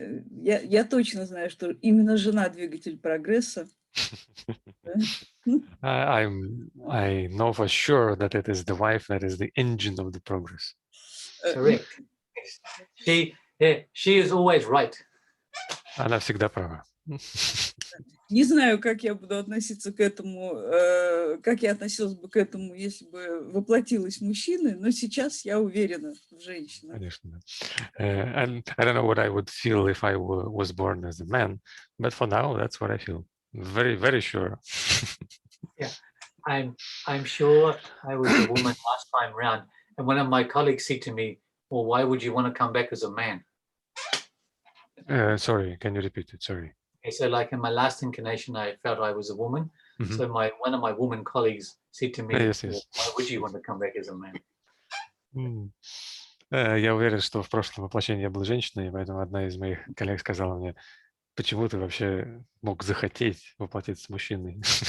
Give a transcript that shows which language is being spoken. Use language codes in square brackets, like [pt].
[ru] Я точно знаю, что именно жена двигатель прогресса. [en] I know for sure that it is the wife that is the engine of the progress. Correct. She is always right. [ru] Она всегда права. Не знаю, как я буду относиться к этому, как я относилась бы к этому, если бы воплотилась мужчиной, но сейчас я уверена в женщинах. Конечно, да. [en] I don't know what I would feel if I was born as a man, but for now, that's what I feel. Very, very sure. Yeah, I'm sure I was a woman last time round, and one of my colleagues said to me, "Well, why would you want to come back as a man?" Sorry, can you repeat it? Sorry. Okay, so like in my last incarnation, I felt I was a woman. Mm-hmm. So one of my woman colleagues said to me, Yes. Well, why would you want to come back as a man? [ru] Я уверен, что в прошлом воплощении я был женщиной, и поэтому одна из моих коллег сказала мне, почему ты вообще мог захотеть воплотиться мужчиной?